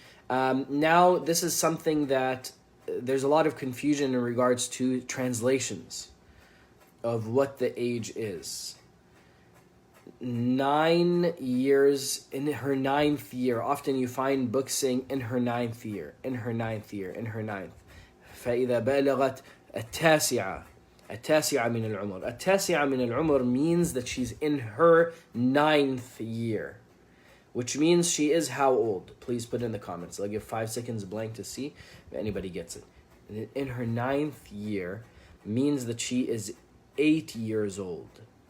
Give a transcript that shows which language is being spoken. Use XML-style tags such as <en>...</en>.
<en>Now, this is something that there's a lot of confusion in regards to translations of what the age is. 9 years, in her 9th year. Often you find books saying in her 9th year, in her 9th year, in her 9th.</en> <ar>فإذا بلغت التاسعة من العمر. التاسعة من العمر</ar> <en>means that she's in her 9th year, which means she is how old? Please put in the comments. I'll give 5 seconds blank to see if anybody gets it. In her 9th year means that she is 8 years old.</en>